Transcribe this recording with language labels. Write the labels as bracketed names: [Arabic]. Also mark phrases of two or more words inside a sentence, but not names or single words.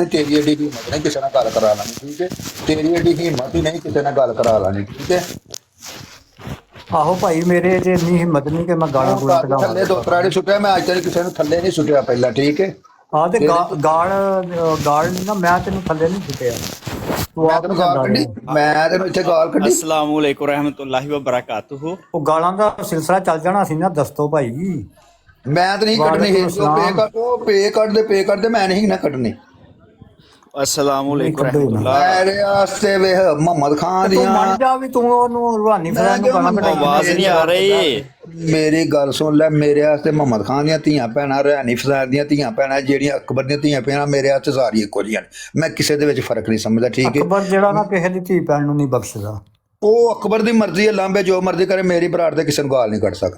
[Punjabi] ਤੇਰੀ ਏਡੀ ਹਿੰਮਤ ਨਹੀਂ ਕਿਸੇ ਨਾਲ ਗੱਲ ਕਰਾ ਲੈਣੀ, ਠੀਕ ਹੈ? ਤੇਰੀ ਏਡੀ ਹਿੰਮਤ ਹੀ ਨਹੀਂ ਕਿਸੇ ਨਾਲ ਗੱਲ ਕਰਾ ਲੈਣੀ, ਠੀਕ ਹੈ? ਆਹੋ ਭਾਈ, ਮੇਰੇ 'ਚ ਇੰਨੀ ਹਿੰਮਤ ਨਹੀਂ ਕਿ ਮੈਂ ਗਾਲਾਂ ਗੂਲਾਂ ਥੱਲੇ ਕਢਾਵਾਂ। ਦੋ ਤਰਾੜੇ ਸੁੱਟਿਆ ਮੈਂ ਅੱਜ ਤੱਕ ਕਿਸੇ ਨੂੰ ਥੱਲੇ ਨਹੀਂ ਸੁੱਟਿਆ ਪਹਿਲਾਂ, ਠੀਕ ਹੈ? ਹਾਂ ਤੇ ਗਾਲ ਨਹੀਂ ਨਾ, ਮੈਂ ਤੈਨੂੰ ਥੱਲੇ ਨਹੀਂ ਸੁੱਟਿਆ। ਮੈਂ ਤੈਨੂੰ ਗਾਲ ਕੱਢੀ? ਮੈਂ ਤੈਨੂੰ ਇੱਥੇ ਗਾਲ ਕੱਢੀ? [Arabic] السلام عليكم رحمة الله و بركاته. [Punjabi] ਉਹ ਗਾਲਾਂ ਦਾ ਸਿਲਸਿਲਾ ਚੱਲ ਜਾਣਾ ਸੀ ਨਾ। ਦੱਸੋ ਭਾਈ। ਮੈਂ ਤਾਂ ਨਹੀਂ ਕੱਢਣੀ ਸੀ। ਉਹ ਪੇ ਕੱਢਦੇ ਮੈਂ ਨਹੀਂ ਨਾ ਕੱਢਣੀ। [Arabic] السلام عليكم رحمة الله. [Punjabi] ਮੇਰੇ ਵਾਸਤੇ ਵੇਖ ਮੁਹੰਮਦ ਖਾਨ ਤੂੰ ਦੀਆਂ ਮੰਨ ਜਾ ਵੀ ਤੂੰ ਉਹਨੂੰ ਰੂਹਾਨੀ ਫਜ਼ਾਨ ਨੂੰ ਗਾਲਾਂ ਕਢਾਈਆਂ। [Hindi] आवाज नहीं आ रही। [Punjabi] ਮੇਰੀ ਗੱਲ ਸੁਣ ਲੈ। ਮੇਰੇ ਵਾਸਤੇ ਮੁਹੰਮਦ ਖਾਨ ਦੀਆਂ ਧੀਆਂ ਭੈਣਾਂ, ਰਿਹਾਨੀ ਫਜ਼ਾਨ ਦੀਆਂ ਧੀਆਂ ਭੈਣਾਂ, ਜਿਹੜੀਆਂ ਅਕਬਰ ਦੀਆਂ ਧੀਆਂ ਭੈਣਾਂ, ਮੇਰੇ ਵਾਸਤੇ ਸਾਰੀ ਇੱਕੋ ਜਿਹੀਆਂ ਨੇ। ਮੈਂ ਕਿਸੇ ਦੇ ਵਿੱਚ ਫਰਕ ਨਹੀਂ ਸਮਝਦਾ, ਠੀਕ ਹੈ? ਅਕਬਰ ਜਿਹੜਾ ਨਾ ਕਿਸੇ ਦੀ ਧੀ ਭੈਣ ਨੂੰ ਨਹੀਂ ਬਖਸ਼ਦਾ। ਉਹ ਅਕਬਰ ਦੀ ਮਰਜ਼ੀ ਹੈ, ਲਾਂਬੇ ਜੋ ਮਰਜ਼ੀ ਕਰੇ। ਮੇਰੀ ਬਰਾੜ ਤੇ ਕਿਸੇ ਨੂੰ ਗਾਲ ਨਹੀਂ ਕੱਢ ਸਕਦਾ।